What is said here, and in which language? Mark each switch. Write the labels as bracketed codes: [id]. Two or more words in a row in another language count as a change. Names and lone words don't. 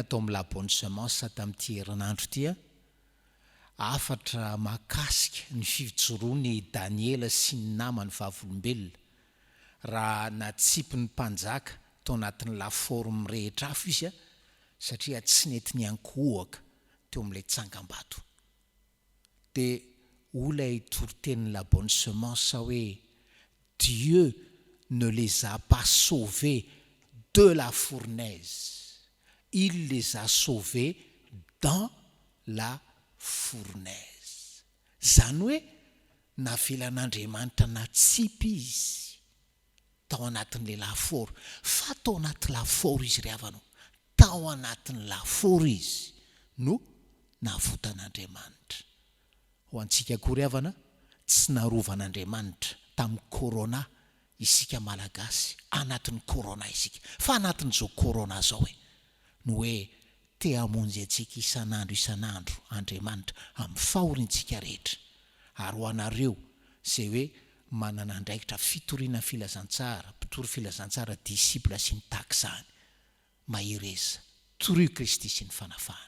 [mg] tao amin'ny labonne semence tamin'ity herinandro ity afatra makasika ny fijoroany Daniela sy ny namany vavolombelona raha natsipy ny mpanjaka tao anatin'ny laforme rehetra afo izy satria tsy nety ny ankohaka teo amin'ilay tsangam-bato dia olay toriteny la bonne semence hoe [fr] Dieu ne les a pas sauvés de la fournaise, il les a sauvés dans la fournaise. [mg] Zany hoe navelan'Andriamanitra natsipy izy tao anatin'ilay lafaoro fa tao anaty lafaoro izy ry havana tao anatin'ny lafaoro izy no navotan'Andriamanitra. Ho antsika koa ry havana tsy narovan'Andriamanitra tamin'ny corona isika malagasy anatin'ny corona isika fa anatin'izao corona zao no hoe te hamonjy antsika isan'andro Andriamanitra amin'ny fahorintsika rehetra ary ho anareo izay hoe manana andraikitra fitoriana filazantsara mpitory filazantsara disipla sy ny takizany mahireza torio Kristy sy ny fanafahany.